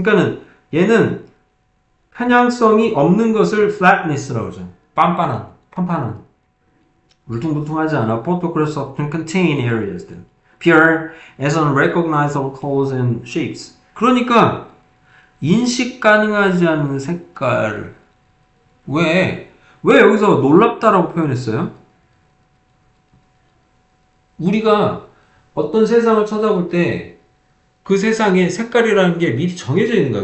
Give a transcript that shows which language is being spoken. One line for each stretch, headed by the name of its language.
Korean: 그러니까는 얘는 편향성이 없는 것을 flatness라고 하죠. 판판한. 울퉁불퉁하지 않아.
English: Photographs often contain areas that appear as unrecognizable colors and shapes.
Korean: 그러니까 인식 가능하지 않은 색깔. 왜 여기서 놀랍다라고 표현했어요? 우리가 어떤 세상을 쳐다볼 때 그 세상에 색깔이라는 게 미리 정해져 있는 거야.